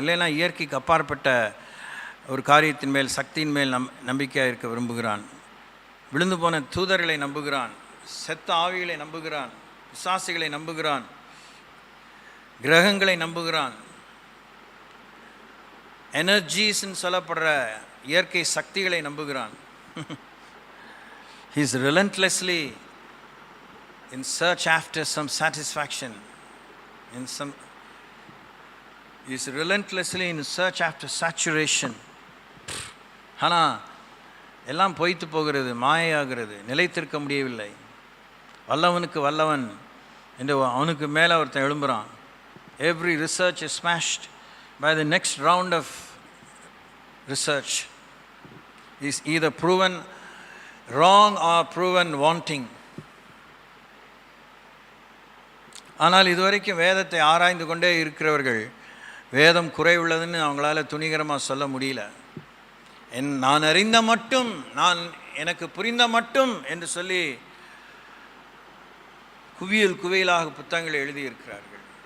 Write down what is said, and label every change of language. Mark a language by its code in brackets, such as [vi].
[ta] இல்லைன்னா இயற்கைக்கு அப்பாற்பட்ட ஒரு காரியத்தின் மேல், சக்தியின் மேல் நம்பிக்கையாக இருக்க விரும்புகிறான். விழுந்து போன தூதர்களை நம்புகிறான், செத்த ஆவிகளை நம்புகிறான், பிசாசுகளை நம்புகிறான், கிரகங்களை நம்புகிறான். எனர்ஜிஸ்ன்னு சொல்லப்படுற இயற்கை சக்திகளை நம்புகிறான். [en] He is relentlessly in search after some satisfaction. He is relentlessly in search after saturation. [ta] ஆனால் எல்லாம் பொய்த்து போகிறது, மாயாகிறது, நிலைத்திருக்க முடியவில்லை. வல்லவனுக்கு வல்லவன் என்று அவனுக்கு மேலே ஒருத்தன் எழும்புகிறான். [en] Every research is smashed by the next round of research. Is either proven wrong or proven wanting. [ta] ஆனால் இதுவரைக்கும் வேதத்தை ஆராய்ந்து கொண்டே இருக்கிறவர்கள் வேதம் குறை உள்ளதுன்னு அவங்களால துணிகரமாக சொல்ல முடியல. நான் அறிந்த மட்டும், எனக்கு புரிந்த மட்டும் என்று சொல்லி குவியலாக புத்தகங்களை எழுதியிருக்கிறார்கள்.